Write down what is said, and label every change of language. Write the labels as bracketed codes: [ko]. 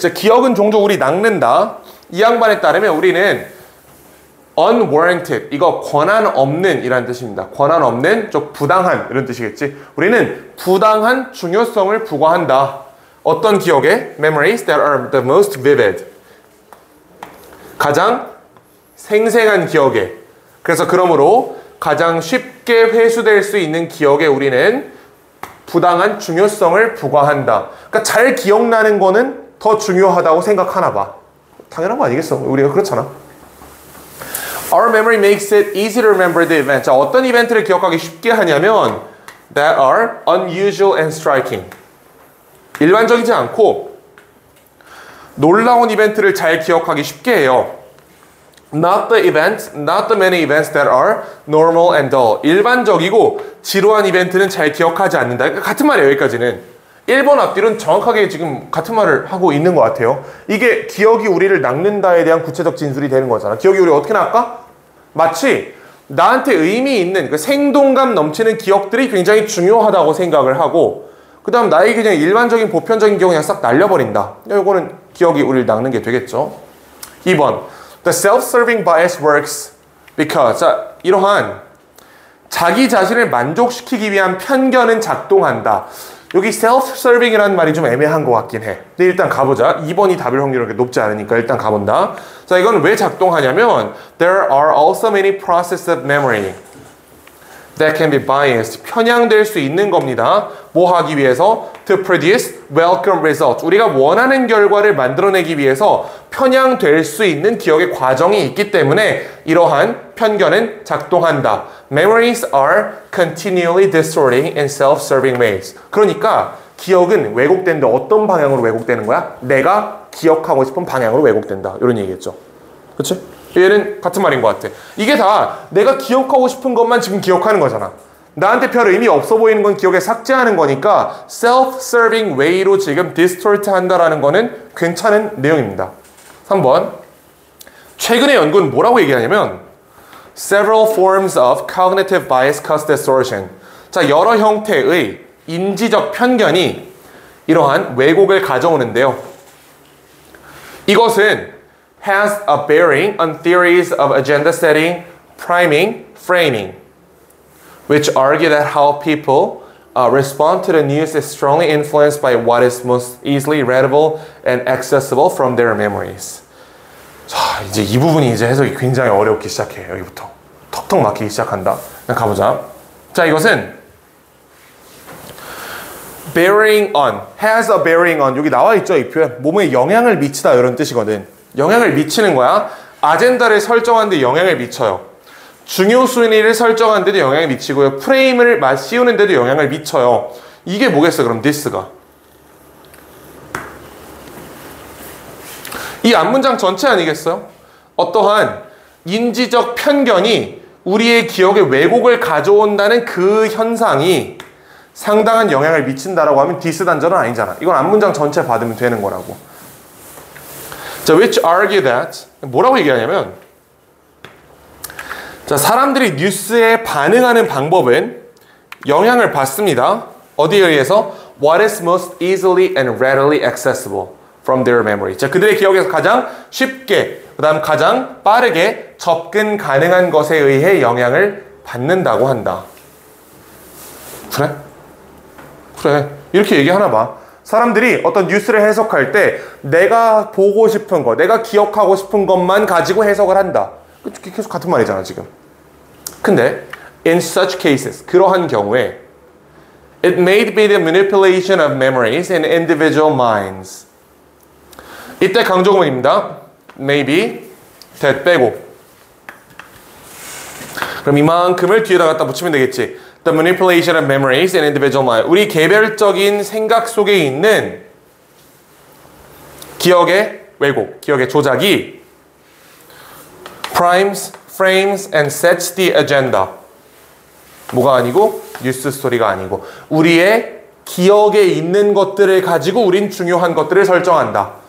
[ko] 자, 기억은 종종 우리 낚는다. 이 양반에 따르면 우리는 unwarranted, 이거 권한 없는 이라는 뜻입니다. 권한 없는, 좀 부당한 이런 뜻이겠지. 우리는 부당한 중요성을 부과한다. 어떤 기억에? [en] Memories that are the most vivid. [ko] 가장 생생한 기억에. 그래서 그러므로 가장 쉽게 회수될 수 있는 기억에 우리는 부당한 중요성을 부과한다. 그러니까 잘 기억나는 거는 더 중요하다고 생각하나 봐. 당연한 거 아니겠어? 우리가 그렇잖아. [en] Our memory makes it easy to remember the event. [ko] 자, 어떤 이벤트를 기억하기 쉽게 하냐면 [en] that are unusual and striking. [ko] 일반적이지 않고 놀라운 이벤트를 잘 기억하기 쉽게 해요. [en] Not the events, not the many events that are normal and dull. [ko] 일반적이고 지루한 이벤트는 잘 기억하지 않는다. 그러니까 같은 말이에요, 여기까지는. 1번 앞뒤는 정확하게 지금 같은 말을 하고 있는 것 같아요. 이게 기억이 우리를 낚는다에 대한 구체적 진술이 되는 거잖아. 기억이 우리 어떻게 낚아? 마치 나한테 의미 있는 그 생동감 넘치는 기억들이 굉장히 중요하다고 생각을 하고 그 다음 나의 그냥 일반적인 보편적인 기억 그냥 싹 날려버린다. 이거는 기억이 우리를 낚는 게 되겠죠. 2번 [en] The self-serving bias works because [ko] 자, 이러한 자기 자신을 만족시키기 위한 편견은 작동한다. 여기 self-serving이라는 말이 좀 애매한 것 같긴 해. 근데 일단 가보자. 2번이 답일 확률이 그렇게 높지 않으니까 일단 가본다. 자, 이건 왜 작동하냐면 [en] There are also many processes of memory that can be biased. [ko] 편향될 수 있는 겁니다. 뭐 하기 위해서? [en] To produce welcome results. [ko] 우리가 원하는 결과를 만들어내기 위해서 편향될 수 있는 기억의 과정이 있기 때문에 이러한 편견은 작동한다. [en] Memories are continually distorting in self-serving ways. [ko] 그러니까 기억은 왜곡되는데 어떤 방향으로 왜곡되는 거야? 내가 기억하고 싶은 방향으로 왜곡된다. 이런 얘기겠죠. 그치? 얘는 같은 말인 것 같아. 이게 다 내가 기억하고 싶은 것만 지금 기억하는 거잖아. 나한테 별 의미 없어 보이는 건 기억에 삭제하는 거니까 self-serving way로 지금 distort 한다라는 거는 괜찮은 내용입니다. 3번 최근의 연구는 뭐라고 얘기하냐면 [en] Several forms of cognitive bias cause distortion. [ko] 자, 여러 형태의 인지적 편견이 이러한 왜곡을 가져오는데요. 이것은 [en] has a bearing on theories of agenda setting, priming, framing, which argue that how people respond to the news is strongly influenced by what is most easily readable and accessible from their memories. [ko] 자, 이제 이 부분이 이제 해석이 굉장히 어렵기 시작해. 여기부터 턱턱 막히기 시작한다. 가보자. 자, 이것은 [en] bearing on, has a bearing on. [ko] 여기 나와 있죠, 이 표현. 몸에 영향을 미치다 이런 뜻이거든. 영향을 미치는 거야. 아젠다를 설정하는데 영향을 미쳐요. 중요 순위를 설정하는 데도 영향을 미치고요. 프레임을 씌우는 데도 영향을 미쳐요. 이게 뭐겠어, 그럼 this가. 이 앞문장 전체 아니겠어요? 어떠한 인지적 편견이 우리의 기억에 왜곡을 가져온다는 그 현상이 상당한 영향을 미친다라고 하면 this 단절은 아니잖아. 이건 앞문장 전체 받으면 되는 거라고. 자, [en] which argue that [ko] 뭐라고 얘기하냐면 자, 사람들이 뉴스에 반응하는 방법은 영향을 받습니다. 어디에 의해서? [en] What is most easily and readily accessible from their memory. [ko] 자, 그들의 기억에서 가장 쉽게, 그 다음 가장 빠르게 접근 가능한 것에 의해 영향을 받는다고 한다. 그래? 그래. 이렇게 얘기하나 봐. 사람들이 어떤 뉴스를 해석할 때 내가 보고 싶은 거, 내가 기억하고 싶은 것만 가지고 해석을 한다. 계속 같은 말이잖아, 지금. [en] 근데 in such cases, [ko] 그러한 경우에 [en] it may be the manipulation of memories in individual minds. [ko] 이때 강조문입니다. [en] maybe, that 빼고. [ko] 그럼 이만큼을 뒤에다 갖다 붙이면 되겠지. [en] The manipulation of memories in individual mind. [ko] 우리 개별적인 생각 속에 있는 기억의 왜곡, 기억의 조작이 [en] primes, frames, and sets the agenda. [ko] 뭐가 아니고? 뉴스 스토리가 아니고. 우리의 기억에 있는 것들을 가지고 우린 중요한 것들을 설정한다.